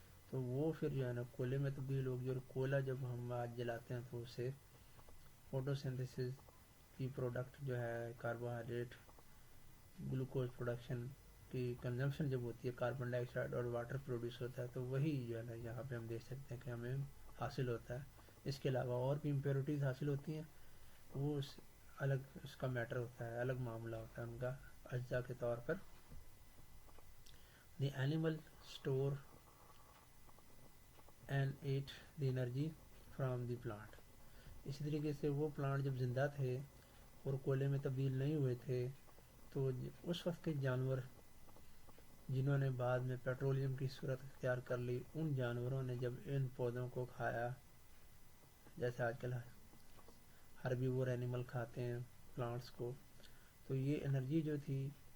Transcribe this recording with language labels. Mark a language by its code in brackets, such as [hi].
[ur] تو وہ پھر جو ہے نا کوئلے میں تبدیل ہوگی، اور کوئلہ جب ہم آج جلاتے ہیں تو اسے فوٹوسنتھسس کی پروڈکٹ جو ہے کاربوہائیڈریٹ، گلوکوز پروڈکشن کی کنزمپشن جب ہوتی ہے، کاربن ڈائی آکسائڈ اور واٹر پروڈیوس ہوتا ہے، تو وہی جو ہے نا یہاں پہ ہم دیکھ سکتے ہیں کہ ہمیں حاصل ہوتا ہے. اس کے علاوہ اور بھی امپیورٹیز حاصل ہوتی ہیں، وہ الگ اس کا میٹر ہوتا ہے، الگ معاملہ ہوتا ہے ان کا اجزاء کے طور پر. [en] The animal store and eat the energy from the plant. [ur] اسی طریقے سے وہ پلانٹ جب زندہ تھے اور کوئلے میں تبدیل نہیں ہوئے تھے، تو اس وقت کے جانور جنہوں نے بعد میں پیٹرولیم کی صورت اختیار کر لی، ان جانوروں نے جب ان پودوں کو کھایا، جیسے آج کل ہربیور اینیمل کھاتے ہیں پلانٹس کو، تو یہ انرجی جو تھی